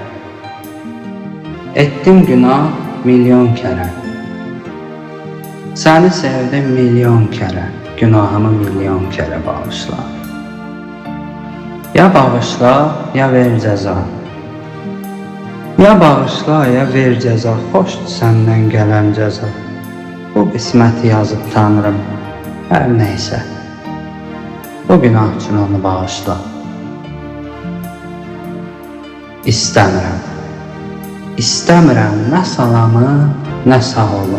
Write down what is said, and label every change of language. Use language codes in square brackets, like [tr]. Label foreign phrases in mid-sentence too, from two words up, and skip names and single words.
[tr] Ettim günah milyon kere. Seni sevdim milyon kere. Günahımı milyon kere bağışla. Ya bağışla, ya ver ceza. Ya bağışla, ya ver ceza. [az] Xoşdur səndən gələn ceza. Bu qisməti yazıb Tanrım. Hər neysə. Bu günah üçün onu bağışla. İstəmirəm. İstəmirəm nə salamı, nə sağ olun.